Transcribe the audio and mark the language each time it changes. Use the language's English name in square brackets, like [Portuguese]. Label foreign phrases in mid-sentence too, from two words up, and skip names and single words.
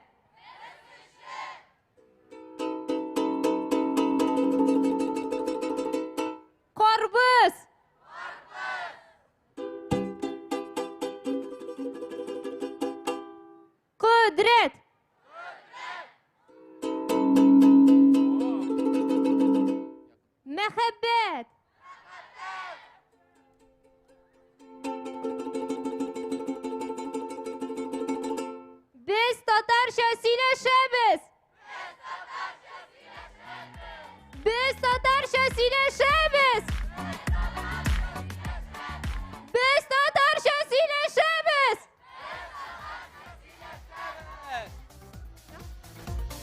[Tatar] Карбыз. Кудрет. Мәхәббәт. Biz Tatarcha сөйләшәбез. Biz Tatarcha сөйләшәбез. Biz Tatarcha сөйләшәбез.